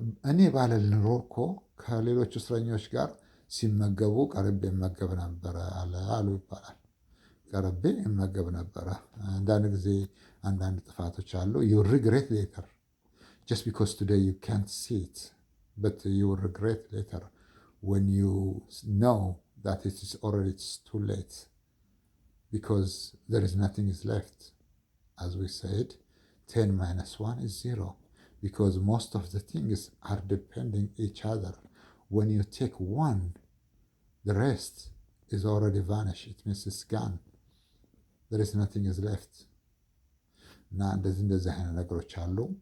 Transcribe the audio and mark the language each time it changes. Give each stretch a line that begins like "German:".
Amharic: እኔ ባልል ኖሮ እኮ ከሌሎች እስረኞች ጋር ሲመገቡ ቀርቤ እመገብ ነበረ አሉ ይባላል። ቀርቤ እመገብ ነበረ። አንዳንድ ጊዜ አንዳንድ ጥፋቶች አሉ።
English: you will regret later just because today you can't see it but you will regret later when you know that it is already too late because there is nothing is left. As we said 10 minus 1 is 0 because most of the things are depending each other. When you take one, the rest is already vanished. It means it's gone. There is nothing is left.
Amharic: እና እንደዚህ አይነት ነገሮች አሉ።